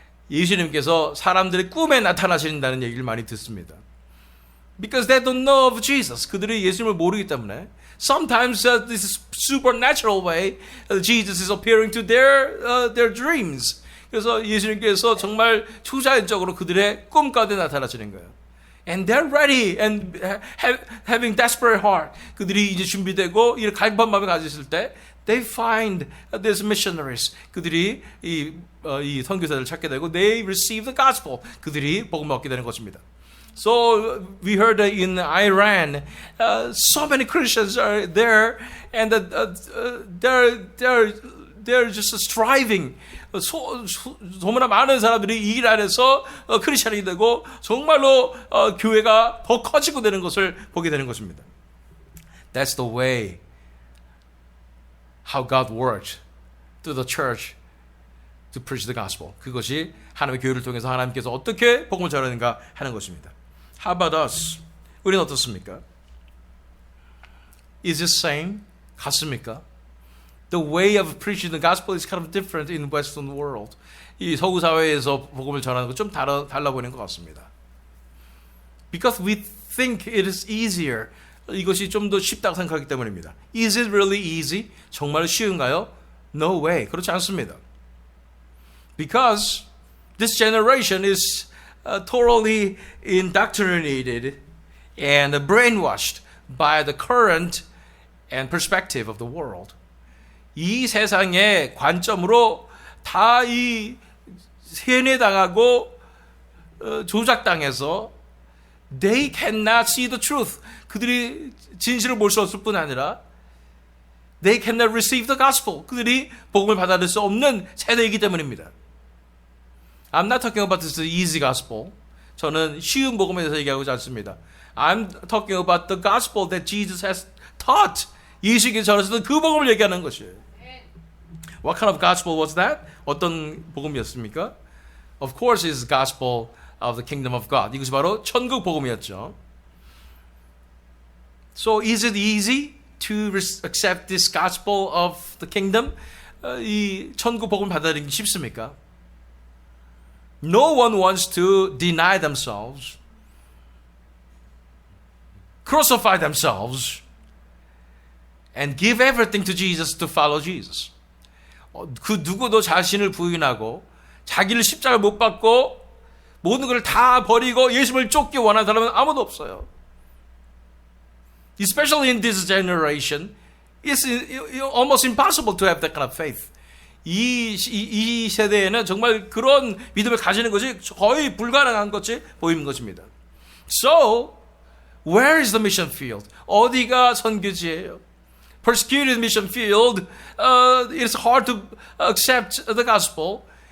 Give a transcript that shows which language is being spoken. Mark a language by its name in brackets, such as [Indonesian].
[Korean] 예수님께서 사람들의 꿈에 나타나신다는 얘기를 많이 듣습니다. [English] Because they don't know of Jesus. [Korean] 그들이 예수님을 모르기 때문에 [English] sometimes this supernatural way Jesus is appearing to their dreams. [Korean] 그래서 예수님께서 정말 초자연적으로 그들의 꿈 가운데 나타나시는 거예요. [English] And they're ready and having desperate heart. [Korean] 그들이 이제 준비되고 이렇게 갈급한 마음을 가졌을 때 [English] they find these missionaries. [Korean] 그들이 이 선교사들을 찾게 되고 [English] they receive the gospel. [Korean] 그들이 복음을 얻게 되는 것입니다. [English] So we heard in Iran, so many Christians are there, and they're just striving. [Korean] 너무나 많은 사람들이 이 일 안에서 크리스천이 되고 정말로 교회가 더 커지고 되는 것을 보게 되는 것입니다. [English] That's the way how God worked through the church to preach the gospel. [Korean] 그것이 하나님의 교회를 통해서 하나님께서 어떻게 복음을 전하는가 하는 것입니다. [English] How about us? [Korean] 우리는 어떻습니까? [English] Is it same? [Korean] 같습니까? [English] The way of preaching the gospel is kind of different in the Western world. [Korean] 이 서구 사회에서 복음을 전하는 것 좀 달라 보이는 것 같습니다. [English] Because we think it is easier. [Korean] 이것이 좀 더 쉽다고 생각하기 때문입니다. [English] Is it really easy? [Korean] 정말 쉬운가요? [English] No way. [Korean] 그렇지 않습니다. [English] Because this generation is totally indoctrinated and brainwashed by the current and perspective of the world. [Korean] 이 세상의 관점으로 다 이 세뇌당하고 조작당해서 [English] they cannot see the truth. [Korean] 그들이 진실을 볼 수 없을 뿐 아니라 [English] they cannot receive the gospel. [Korean] 그들이 복음을 받아들일 수 없는 세대이기 때문입니다. [English] I'm not talking about this easy gospel. [Korean] 저는 쉬운 복음에 대해서 얘기하지 않습니다. [English] I'm talking about the gospel that Jesus has taught. [Korean] 예수님께서 전하셨던 그 복음을 얘기하는 것이에요. [English] What kind of gospel was that? [Korean] 어떤 복음이었습니까? [English] Of course, it's the gospel of the kingdom of God. [Korean] 이것이 바로 천국 복음이었죠. [English] So, is it easy to accept this gospel of the kingdom? [Korean] 이 천국 복음을 받아들이기 쉽습니까? [English] No one wants to deny themselves, crucify themselves, and give everything to Jesus to follow Jesus. [Korean] 그 누구도 자신을 부인하고 자기를 십자가를 못 받고 모든 걸 다 버리고 예수님을 쫓기 원하는 사람은 아무도 없어요. [English] Especially in this generation, it's almost impossible to have that kind of faith. [Korean] 이 세대에는 정말 그런 믿음을 가지는 것이 거의 불가능한 것이 보이는 것입니다. [English] So, where is the mission field? [Korean] 어디가 선교지예요? [English] Persecuted mission field, it's hard to accept the gospel.